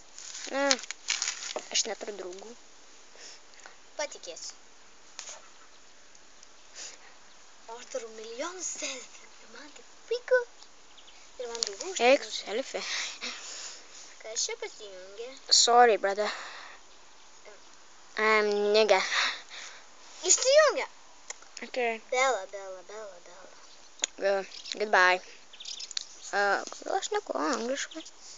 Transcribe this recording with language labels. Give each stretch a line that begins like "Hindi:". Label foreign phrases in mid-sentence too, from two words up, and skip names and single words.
Lithuanian: Ne, aš neturiu draugų. Patikėsiu. O aš turiu milijonus selfių. Ir man taip puiku. Ir man draugų užtenka. Eik, selfie. Kas čia pasijungia?
English: Sorry, brother. Nigga.
Lithuanian: Išsijungia. Okay. Bela. Goodbye. Kodėl aš neku angliškai?